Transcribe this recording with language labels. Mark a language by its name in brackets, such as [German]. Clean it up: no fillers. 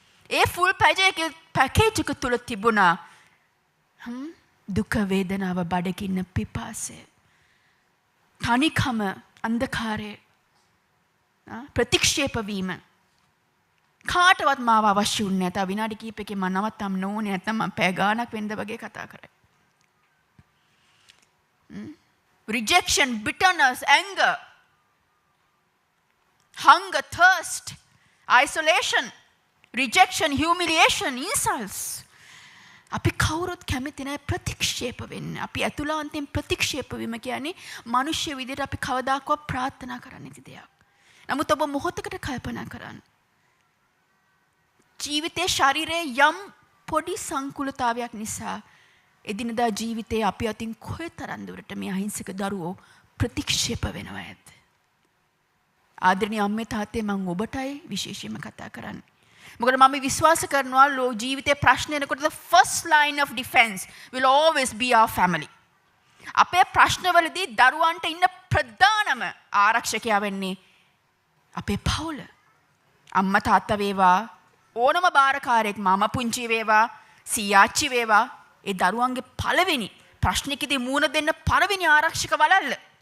[Sinhala] ඒ [English] full package [Sinhala] එක තුල තිබුණා දුක වේදනාව බඩගින්න පිපාසය තනිකම අන්ධකාරය ප්‍රතික්ෂේප වීම කාටවත් මාව අවශ්‍ය වුණේ නැහැ. තව විනාඩි කිහිපයකින් මම නවත්තම් නෝනේ නැත්නම් මම පැය ගාණක් වෙනද වගේ කතා කරයි. [English] Rejection, bitterness, anger, hunger, thirst, isolation, rejection, humiliation, insults. [Sinhala] අපි කවුරුත් කැමති නැහැ ප්‍රතික්ෂේප වෙන්න. අපි අතුලාන්තයෙන් ප්‍රතික්ෂේප වීම කියන්නේ මිනිස්සු විදිහට අපි කවදාකවත් ප්‍රාර්ථනා කරන්නේ නැති දෙයක්. නමුත් ඔබ මොහොතකට කල්පනා කරන්න. ජීවිතයේ ශරීරයේ යම් පොඩි සංකුලතාවයක් නිසා එදිනදා ජීවිතයේ අපි අතින් කොයිතරම් දුරට මේ අහිංසක දරුවෝ ප්‍රතික්ෂේප වෙනවා ඇද්ද? ආදරණීය අම්මේ තාත්තේ මම ඔබටයි විශේෂයෙන්ම කතා කරන්නේ. මොකද මම විශ්වාස කරනවා ජීවිතේ ප්‍රශ්න එනකොට [English] the first line of defense will always be our family. [Sinhala] අපේ ප්‍රශ්නවලදී දරුවන්ට ඉන්න ප්‍රධානම ආරක්ෂකයා වෙන්නේ අපේ පවුල. අම්මා තාත්තා වේවා ඕනම බාරකාරයෙක් මම පුංචි වේවා සීයාච්චි වේවා ඒ දරුවන්ගේ පළවෙනි ප්‍රශ්නිකදී මූණ දෙන්න පළවෙනි ආරක්ෂක වලල්ල.